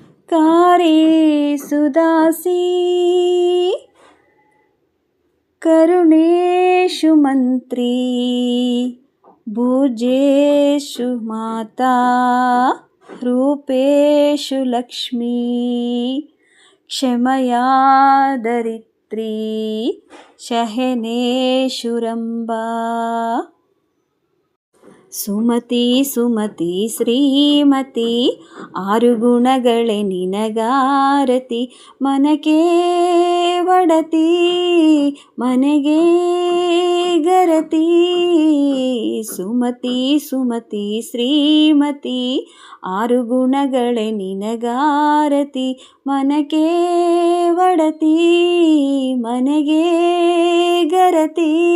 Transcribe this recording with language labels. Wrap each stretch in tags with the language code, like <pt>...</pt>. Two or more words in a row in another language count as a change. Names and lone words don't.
<sa>कारेषु दासी करुणेषु मंत्री भुजेषु माता रूपेषु लक्ष्मी क्षमया दरित्री शयनेषु रंबा।</sa> <kn>ಸುಮತಿ ಸುಮತಿ ಶ್ರೀಮತಿ ಆರು ಗುಣಗಳೇ ನಿನಗಾರತಿ ಮನಕೆ ಒಡತಿ ಮನೆಗೆ ಗರತಿ ಸುಮತಿ ಸುಮತಿ ಶ್ರೀಮತಿ ಆರು ಗುಣಗಳೇ ನಿನಗಾರತಿ ಮನಕೆ ಒಡತಿ ಮನೆಗೆ ಗರತಿ</kn>